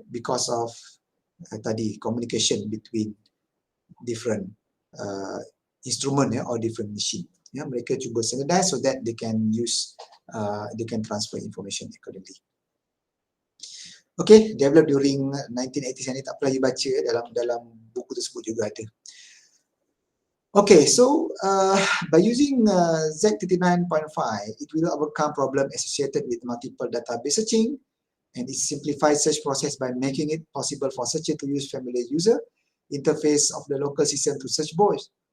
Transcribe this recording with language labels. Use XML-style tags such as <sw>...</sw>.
<en>Because of</en> <ms>tadi</ms> <en>communication between different instrument or different machine.</en> <ms>Ya, mereka cuba</ms> <en>standardize so that they can use, they can transfer information accordingly. Okay, developed during 1980s,</en> <ms>ini tak pernah dibaca dalam buku tersebut juga ada.</ms> <en>Okay, so by using Z39.5, it will overcome problem associated with multiple database searching, and it simplifies search process by making it possible for searcher to use familiar user interface of the local system to search both.</en>